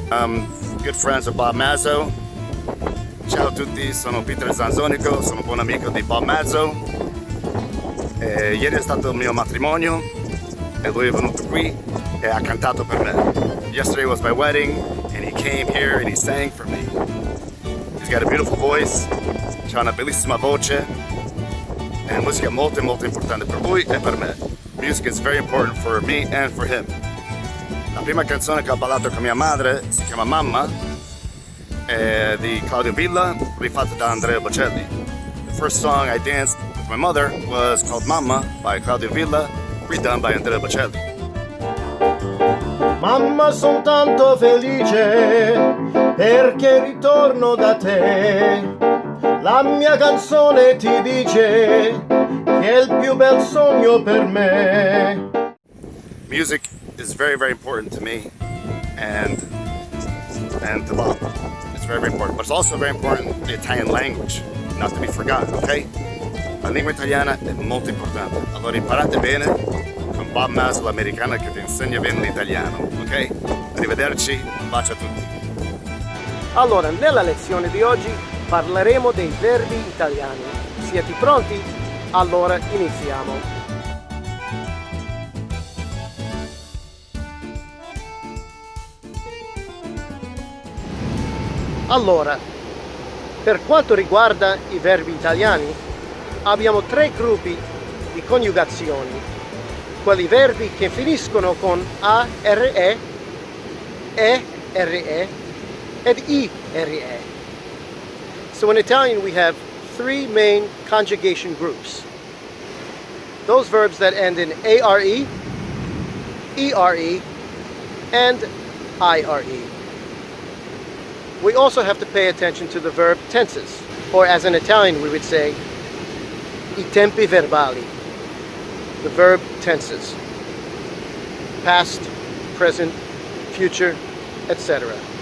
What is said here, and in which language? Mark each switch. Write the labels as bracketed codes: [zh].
[en] I'm good friends with Bob Mazzo. [it] Ciao a tutti, sono Peter Zanzonico, sono buon amico di Bob Mazzo. Ieri è stato il mio matrimonio e lui è venuto qui e ha cantato per me. [en] Yesterday was my wedding and he came here and he sang for me. He's got a beautiful voice, [it] c'ha una bellissima voce e musica molto importante per lui e per me. [en] Music is very important for me and for him. [it] La prima canzone che ho ballato con mia madre si chiama Mamma, di Claudio Villa, rifatta da Andrea Bocelli. [en] The first song I danced with my mother was called Mamma by Claudio Villa, redone by Andrea Bocelli. [it] Mamma, son tanto felice perché ritorno da te. La mia canzone ti dice che è il più bel sogno per me. [en] Music is very important to me and to Bob. It's very important, but it's also very important the Italian language, not to be forgotten, ok? [it] La lingua italiana è molto importante, allora imparate bene con Bob Mazzo, l'americano che vi insegna bene l'italiano, ok? Arrivederci, un bacio a tutti. Allora, nella lezione di oggi parleremo dei verbi italiani. Siete pronti? Allora iniziamo. Allora, per quanto riguarda i verbi italiani, abbiamo tre gruppi di coniugazioni. Quelli verbi che finiscono con ARE, ERE ed IRE. [en] So in Italian we have three main conjugation groups. Those verbs that end in ARE, ERE, and IRE. We also have to pay attention to the verb tenses, or as in Italian we would say, [it] I tempi verbali, [en] the verb tenses, past, present, future, etc.